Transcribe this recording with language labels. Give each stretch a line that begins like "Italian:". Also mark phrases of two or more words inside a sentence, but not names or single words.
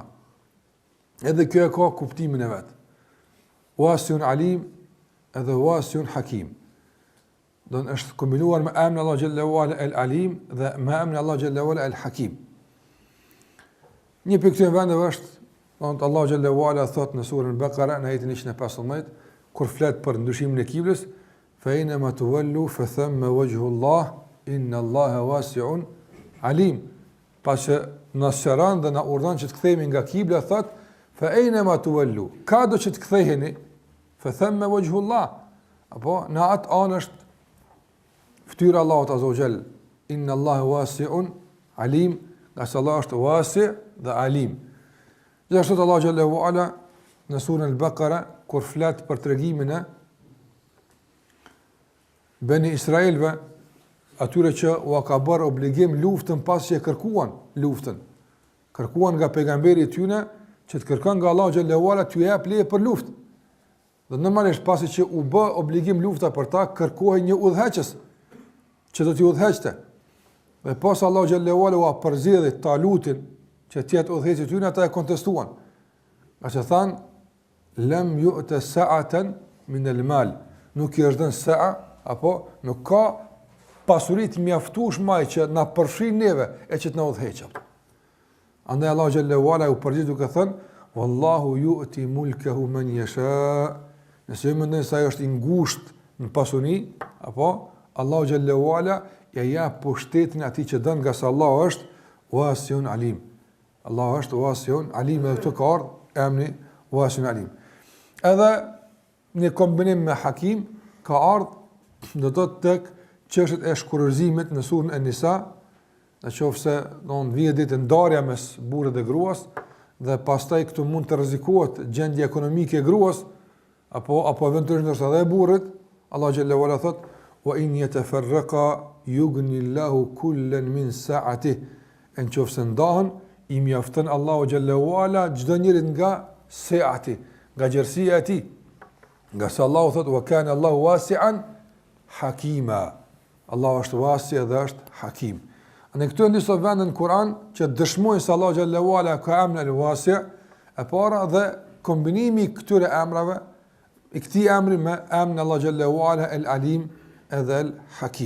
Albanian: Edhe kjo e ka kuptimin e vet.
Arabic: واسع عليم
Albanian: edhe
Arabic: واسع حكيم.
Albanian: Do të është kombinuar me emrin Allah
Arabic: جل وعلا العليم
Albanian: dhe me emrin Allah
Arabic: جل وعلا الحكيم.
Albanian: Një pikë të vendeve është, Allah
Arabic: جل وعلا
Albanian: thot në surën Al-Baqara në ajetin 115, kur flet për ndryshimin e kiblës,
Arabic: فأينما تولوا فثم وجه الله إن الله واسع عليم.
Albanian: Pasi na shëron dhe na urdhon që të kthehemi nga kibla, thot
Arabic: فأينما تولوا,
Albanian: ka do që të ktheheni,
Arabic: فثم وجه الله.
Albanian: Apo në atë anë është fytyra Allahut
Arabic: عز وجل, إن الله واسع عليم,
Albanian: nga se Allah është wasi' dhe alim. Gjithashtu Allah
Arabic: جل وعلا
Albanian: në surën Al-Baqara kur flet për tregimin e Beni Israelve, atyre që u ka bërë obligim luftën pas që e kërkuan luftën. Kërkuan nga pejgamberi i tyre që të kërkon nga Allahu
Arabic: جل وعلا
Albanian: t'u jap leje për luftë. Dhe normalisht pasi që u bë obligim lufta për ta, kërkohej një udhëheqës që do t'i udhëheqte. Dhe pas Allahu
Arabic: جل وعلا
Albanian: u përzgjedhi Talutin që të jetë udhëheqës i tyre, ata e kontestuan. Nga që thanë,
Arabic: لم يؤت سعة من المال.
Albanian: Nuk i është dhënë sa'a, apo nuk ka pasurit mjaftueshme që na përfshin neve e që të na udhëheqë. Andaj Allahu
Arabic: جل وعلا
Albanian: u përgjigj duke thënë,
Arabic: والله يؤتي ملكه من يشاء.
Albanian: Nëse mendon se ajo është i ngushtë në pasuni, apo Allahu
Arabic: جل وعلا
Albanian: ja jep pushtetin atij që don, nga sa Allahu është
Arabic: واسع عليم.
Albanian: Allahu është
Arabic: واسع عليم,
Albanian: edhe të ka ardhur emri
Arabic: واسع عليم.
Albanian: Edhe në kombinim me hakim ka ardhur do të tek çështjet e shkurorzimit në surën An-Nisa, në qoftë se don vjen ditë ndarja mes burrit dhe gruas, dhe pastaj këtu mund të rrezikohet gjendja ekonomike e gruas, apo eventualisht ndoshta edhe e burrit. Allah
Arabic: جل وعلا
Albanian: thot:
Arabic: "وإن يتفرقا يغن الله كلا من سعته."
Albanian: Në qoftë se ndahen, i mjafton Allahu
Arabic: جل وعلا
Albanian: çdo njeri nga sa'ati, nga gjerësia e tij. Nga sa Allahu thot:
Arabic: "وكان الله واسعا حكيما."
Albanian: Allahu është wasi dhe është hakim. Në këtu janë disa vende në Kur'an që dëshmojnë se Allahu
Arabic: جل وعلا
Albanian: ka emrin al-Wasi', e para dhe kombinimi i këtyre emrave, i këtij emri me emrin Allahu
Arabic: جل وعلا العليم
Albanian: edhe el-Hakim.